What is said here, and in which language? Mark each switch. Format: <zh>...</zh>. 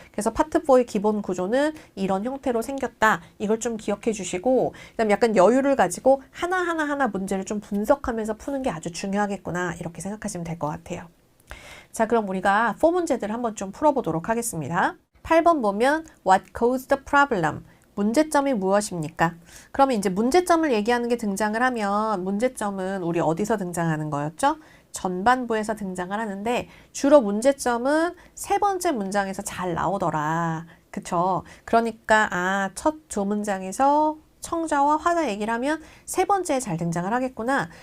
<ko>그래서 파트 4의 기본 구조는 이런 형태로 생겼다. 이걸 좀 기억해 주시고 그다음에 약간 여유를 가지고 하나하나 문제를 좀 분석하면서 푸는 게 아주 중요하겠구나. 이렇게 생각하시면 될 것 같아요. 자, 그럼 우리가 4문제들을 한번 좀 풀어보도록 하겠습니다. 8번 보면</ko> <en>What caused the problem?</en> <ko>문제점이 무엇입니까? 그러면 이제 문제점을 얘기하는 게 등장을 하면 문제점은 우리 어디서 등장하는 거였죠? 전반부에서 등장을 하는데 주로 문제점은 3번째 문장에서 잘 나오더라. 그쵸? 그러니까 첫 2문장에서 청자와 화자 얘기를 하면 3번째에 잘 등장을 하겠구나.</ko>